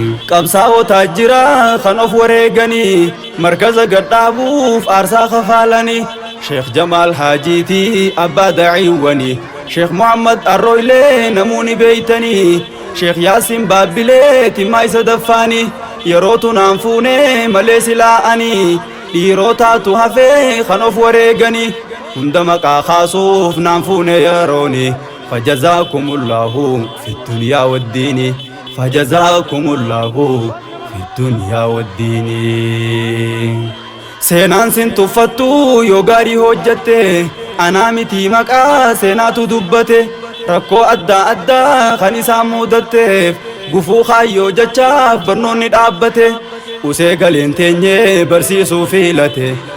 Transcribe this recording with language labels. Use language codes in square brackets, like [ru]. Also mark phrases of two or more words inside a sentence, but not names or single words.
[om] Qabsaa'otaa jira kan of wareeganii, markaza gadhaabuuf aarsaa kafaalanii, Sheekh Jamaal Haajiiti abbaa da'iiwwanii, Sheekh Muhammad Arrooylee namuu ni beeytanii, Sheekh Yaasin Baabbilee timmaa isa daffaanii, yeroo tunaan fuunee malee silaa'anii, dhiirotaatu hafee kan of wareeganii, hunda maqaa kaasuuf naan fuune yerooni. [ar] فجزاكم الله في الدنيا والدين، فجزاكم الله في الدنيا والدين. [om] Seenaan sin tuffattu yoo gaarii hojjatte, anaa miti maqaa seenaatu dubbate, rakkoo adda addaa kan isaan mudatteef, gufuu kaayyoo jechaaf barnoonni dhaabbate, usee galeen teenyee barsiisuu filate.